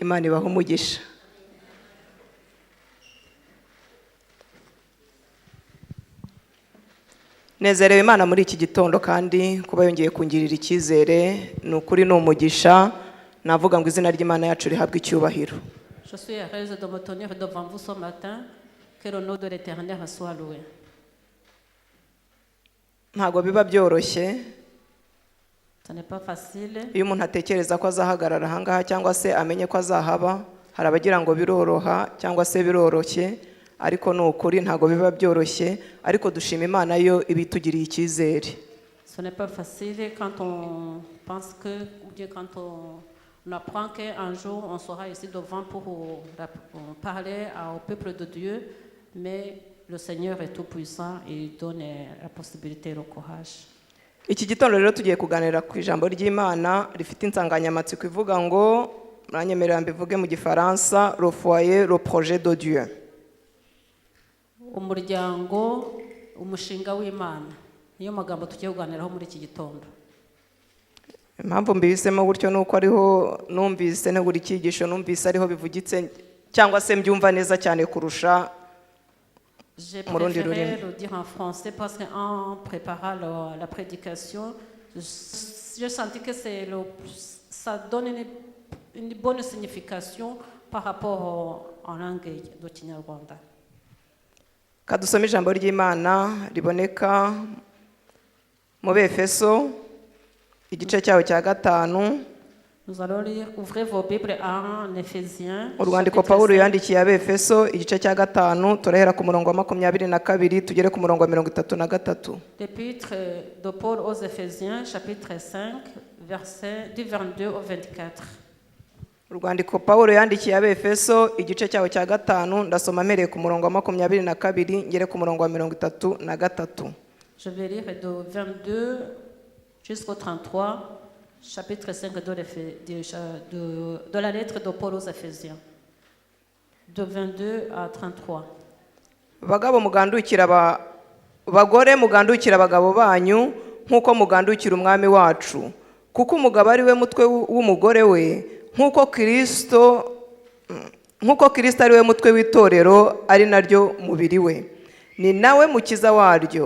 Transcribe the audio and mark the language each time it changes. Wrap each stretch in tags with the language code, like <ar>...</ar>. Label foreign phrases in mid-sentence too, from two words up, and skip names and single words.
<rw>Imana ibaha umugisha. Nezerewe Imana muri iki gitondo, kandi kuba yongeye kungirira icyizere ni ukuri, ni umugisha. Navuga ngo izina ry'Imana yacu rihabwe icyubahiro.</rw> <fr>Je suis heureuse de me tenir devant vous ce matin. Que le nom de l'Éternel soit loué.</fr> <rw>Ntabwo biba byoroshye</rw> <fr>Ce n'est pas facile.</fr> <rw>iyo umuntu atekereza ko azahagarara ahangaha cyangwa se amenye ko azahaba. Hari abagira ngo biroroha cyangwa se biroroshye, ariko ni ukuri ntabwo biba byoroshye. Ariko dushima Imana yo ibitugiriye icyizere.</rw> <fr>Ce n'est pas facile quand on pense que, ou bien quand on apprend qu'un jour on sera ici devant pour parler au peuple de Dieu, mais le Seigneur est tout puissant et il donne la possibilité et le courage.</fr> <rw>Iki gitondo rero tugiye kuganira ku ijambo ry'Imana rifite insanganyamatsiko ivuga ngo, muranyemerera mbivuge mu Gifaransa,</rw> <fr>le foyer, le projet de Dieu.</fr> <rw>Umuryango, umushinga w'Imana, niyo magambo tugiye kuganiraho muri iki gitondo. Impamvu mbisemo gutyo nuko ariho numvise ne buri cyigisho numvise ariho bivugitse cyangwa se mbyumva neza cyane kurusha.</rw> <fr>J'ai préféré le dire en français parce qu'en préparant la prédication, je sentis que ça donne une bonne signification par rapport en langue de Kinyarwanda.</fr> <rw>Kadusome ijambo ry'Imana riboneka mu Befeso igice cyaho cya 5.</rw> <fr>Nous allons lire, ouvrez vos Bibles en Éphésiens.</fr> <rw>Urwandiko Pawulo yandikiye Abefeso igice cya 5, turahera ku murongo wa 22 tugere ku murongo wa 33.</rw> <fr>L'épître de Paul aux Éphésiens, chapitre 5, versets du 22 au 24.</fr> <rw>Urwandiko Pawulo yandikiye Abefeso igice cyaho cya 5, ndasoma mpereye ku murongo wa 22 ngere ku murongo wa 33.</rw> <fr>Je vais lire de 22 jusqu'au 33. Chapitre 5 de la lettre de Paul aux Éphésiens, de 22 à 33.</fr> <rw>Bagore mugandukira abagabo banyu nk'uko mugandukira umwami wacu, kuko umugabo ari we mutwe w'umugore we, nk'uko Kristo ari we mutwe w'itorero, ari naryo mubiri we, ni nawe mukiza waryo.</rw>